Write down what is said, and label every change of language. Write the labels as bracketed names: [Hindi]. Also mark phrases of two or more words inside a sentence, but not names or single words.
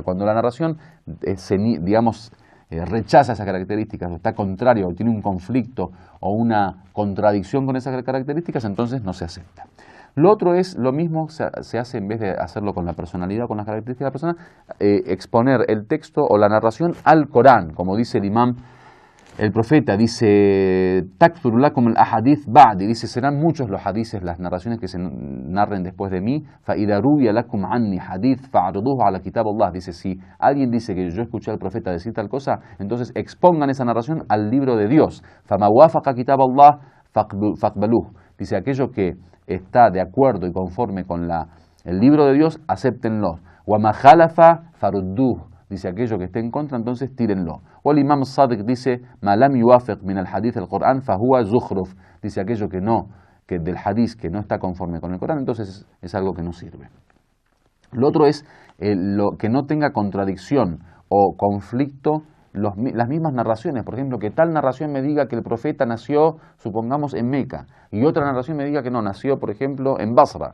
[Spanish] Cuando la narración, rechaza esas características o está contrario o tiene un conflicto o una contradicción con esas características, entonces no se acepta. Lo otro es lo mismo, se hace en vez de hacerlo con la personalidad o con las características de la persona, exponer el texto o la narración al Corán, como dice el imam, el profeta, dice, [Arabic] تكثر لكم الأحاديث بعدي, [Spanish] dice, serán muchos los hadices, las narraciones que se narren después de mí, [Arabic] فإذا روي لكم عني حديث فاعرضوه على كتاب الله, [Spanish] dice, si alguien dice que yo escuché al profeta decir tal cosa, entonces expongan esa narración al libro de Dios, [Arabic] فما وافق كتاب الله فاقبلوه, [Spanish] dice, aquello que está de acuerdo y conforme con el libro de Dios, acéptenlo, [Arabic] وما خالف فردوه, [Spanish] dice, aquello que esté en contra, entonces tírenlo. O el imam Sadiq dice, [Arabic] ما لم يوافق من الحديث القرآن فهو زخرف, [Spanish] dice, aquello que del hadith que no está conforme con el Corán, entonces es algo que no sirve. Lo otro es lo que no tenga contradicción o conflicto las mismas narraciones. Por ejemplo, que tal narración me diga que el profeta nació, supongamos, en Meca, y otra narración me diga que no, nació, por ejemplo, en Basra.